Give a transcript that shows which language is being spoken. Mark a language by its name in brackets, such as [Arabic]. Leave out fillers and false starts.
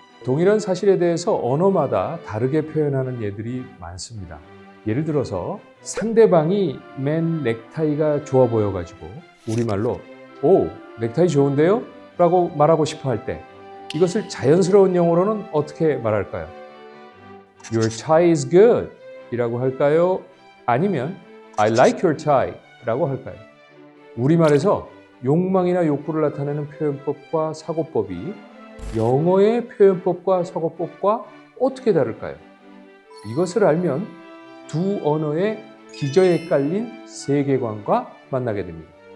[Korean] 동일한 사실에 대해서 언어마다 다르게 표현하는 예들이 많습니다. 예를 들어서 상대방이 맨 넥타이가 좋아 보여가지고 우리말로 오, 넥타이 좋은데요? 라고 말하고 싶어 할 때 이것을 자연스러운 영어로는 어떻게 말할까요? [English] Your tie is good [Korean] 이라고 할까요? 아니면 [English] I like your tie [Korean] 라고 할까요? 우리말에서 욕망이나 욕구를 나타내는 표현법과 사고법이 영어의 표현법과 사고법과 어떻게 다를까요? 이것을 알면 두 언어의 기저에 깔린 세계관과 만나게 됩니다.